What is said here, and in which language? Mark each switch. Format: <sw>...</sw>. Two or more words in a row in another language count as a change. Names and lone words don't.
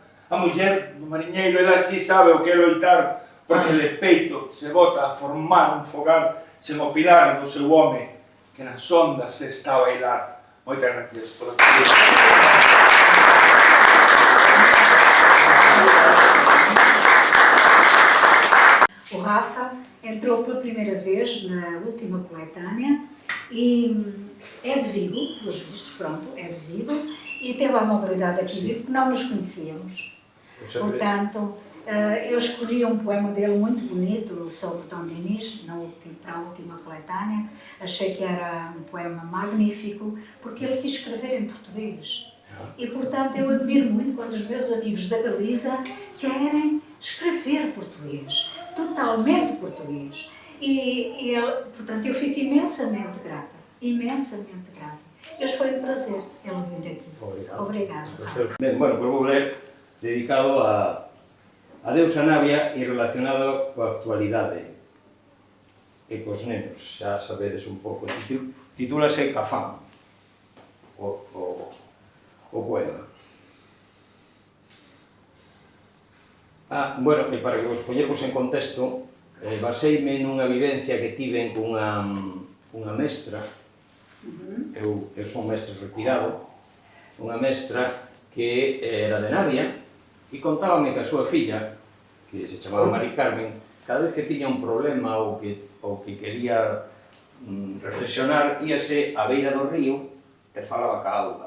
<gl>A muller do mariñeiro, ela si sabe o que é loitar, porque de peito se bota a formar un fogar sen o pilar do seu home, que nas ondas se está a bailar. Moitas gracias por</gl> <pt>O Rafa entrou pela primeira vez na última coletânea e é de Vigo, pelos vistos, pronto, é de Vigo, e teve a mobilidade aqui de Vigo, porque não nos conhecíamos. Portanto, eu escolhi um poema dele muito bonito sobre Dom Dinis, para a última coletânea. Achei que era um poema magnífico, porque ele quis escrever em português. E, portanto, eu admiro muito quando os meus amigos da Galiza querem escrever português, totalmente português. E portanto, eu fico imensamente grata, imensamente grata. Este foi um prazer ele vir aqui. Obrigado.</pt> <gl>Ben,</gl> <es>bueno, pues</es> <gl>vou ler dedicado a deusa Navia e relacionado coa actualidade e cos nenos, xa sabedes un pouco. Titúlase Cafán, o poema. Bueno, e para que vos poñervos en contexto, baseime nunha vivencia que tiven cunha unha mestra, eu son mestre retirado, unha mestra que era de Navia e contábame que a súa filla, que se chamaba Mari Carmen, cada vez que tiña un problema ou que quería reflexionar, íase á beira do río e falaba ca auga.</gl>